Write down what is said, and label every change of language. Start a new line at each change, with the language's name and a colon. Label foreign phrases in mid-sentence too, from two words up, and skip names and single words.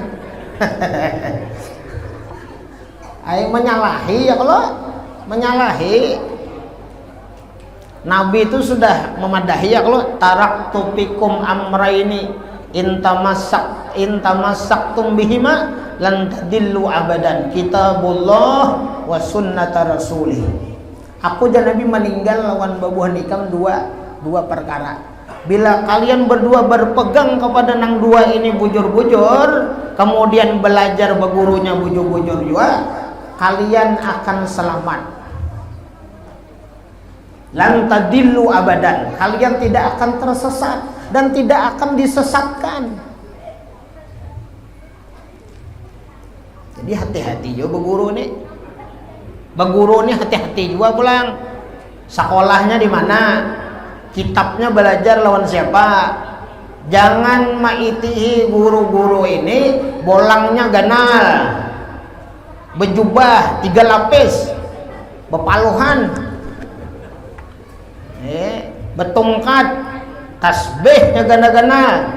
Banjar: Ayo menyalahi ya, kalau menyalahi Nabi itu sudah memadahi ya, kalau
Arabic: تركت فيكم أمرين إن تمسكتم بهما لن تضلوا أبدا كتاب الله وسنة رسوله.
Banjar: Aku dan Nabi meninggal lawan babuhan ikam dua perkara. Bila kalian berdua berpegang kepada nang dua ini bujur-bujur, kemudian belajar begurunya bujur-bujur juga, kalian akan selamat.
Arabic: لن تضلوا أبدا,
Banjar: kalian tidak akan tersesat dan tidak akan disesatkan. Jadi hati-hati juga beguru nih. Beguru nih hati-hati juga pulang. Sekolahnya di mana? Kitabnya belajar lawan siapa? Jangan maitihi guru-guru ini bolangnya ganal, bejubah 3 lapis, bepaluhan, betungkat, tasbihnya gana-gana.